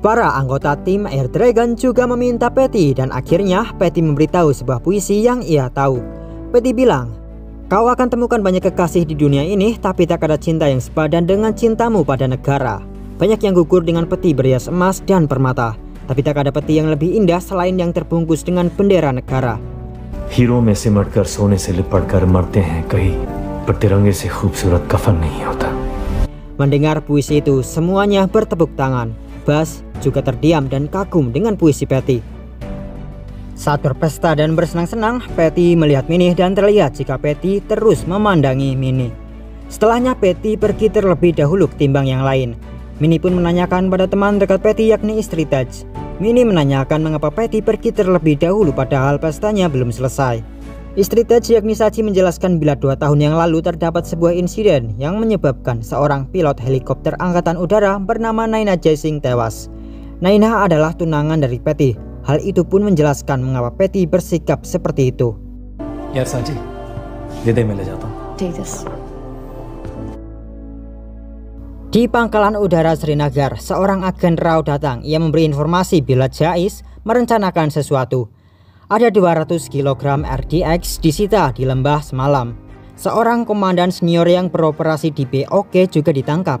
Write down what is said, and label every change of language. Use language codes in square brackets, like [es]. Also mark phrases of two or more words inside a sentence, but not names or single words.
[id] Para anggota tim Air Dragon juga meminta Patty dan akhirnya Patty memberitahu sebuah puisi yang ia tahu. Patty bilang, "Kau akan temukan banyak kekasih di dunia ini, tapi tak ada cinta yang sepadan dengan cintamu pada negara. Banyak yang gugur dengan peti berhias emas dan permata, tapi tak ada peti yang lebih indah selain yang terbungkus dengan bendera negara." [hi] हीरो में सिमटकर सोने से लिपटकर मरते हैं कहीं, पर तिरंगे से खूबसूरत कफन नहीं होता. [id] Mendengar puisi itu, semuanya bertepuk tangan. Bas juga terdiam dan kagum dengan puisi Patty. Saat berpesta dan bersenang-senang, Patty melihat Minnie dan terlihat jika Patty terus memandangi Minnie. Setelahnya Patty pergi terlebih dahulu ketimbang yang lain. Minnie pun menanyakan pada teman dekat Patty yakni istri Taj. Minnie menanyakan mengapa Patty pergi terlebih dahulu padahal pestanya belum selesai. Istri Taj yakni Sachi menjelaskan bila 2 tahun yang lalu terdapat sebuah insiden yang menyebabkan seorang pilot helikopter angkatan udara bernama Naina Jaising tewas. Naina adalah tunangan dari Patty. Hal itu pun menjelaskan mengapa Patty bersikap seperti itu. [hi] यार सांची, दे दे मैं ले जाता हूँ. [en] Take this. [id] Di pangkalan udara Srinagar, seorang agen RAW datang. Ia memberi informasi bila Jais merencanakan sesuatu. Ada 200 kg RDX disita di lembah semalam. Seorang komandan senior yang beroperasi di POK juga ditangkap.